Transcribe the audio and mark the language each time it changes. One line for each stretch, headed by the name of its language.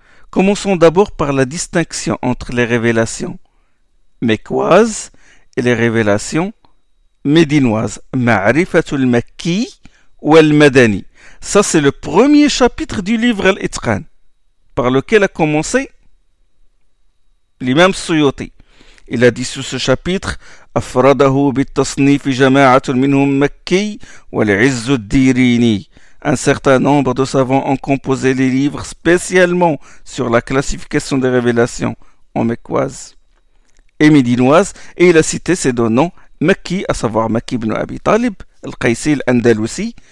French: Commençons d'abord par la distinction entre les révélations mécoises et les révélations médinoises. Ma'rifatul Makki ou al-Madani. Ça, c'est le premier chapitre du livre Al-Itqan, par lequel a commencé l'imam Suyuti. Il a dit sous ce chapitre,
Arabic: أفرده بالتصنيف جماعة منهم مكي والعز الديريني.
French: Un certain nombre de savants ont composé les livres spécialement sur la classification des révélations en mécoise et médinoise, et il a cité ces deux noms, Makki, à savoir Makki ibn Abi Talib, Al-Qaysi al-Andalusi.